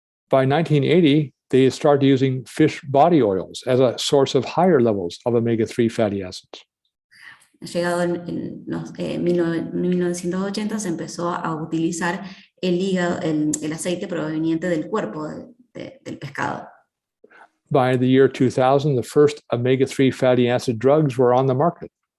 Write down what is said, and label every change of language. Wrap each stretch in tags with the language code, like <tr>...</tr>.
<en>By 1980, they started using fish body oils as a source of higher levels of omega-3 fatty acids.</en> <es>Llegado en los 1980 se empezó a utilizar el aceite proveniente del cuerpo del pescado.</es> <en>By the year 2000, the first omega-3 fatty acid drugs were on the market.</en>